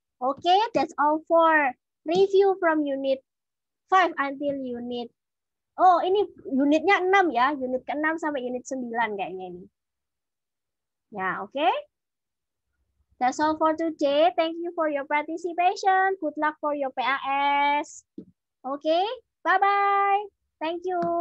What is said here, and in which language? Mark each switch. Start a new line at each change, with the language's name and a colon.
English: Oke, that's all for review from unit 5 until unit.
Indonesian: Oh, ini unitnya 6 ya. Unit ke-6 sampai unit 9 kayaknya ini.
English: Ya, oke. That's all for today. Thank you for your participation. Good luck for your PAS. Okay, bye-bye. Thank you.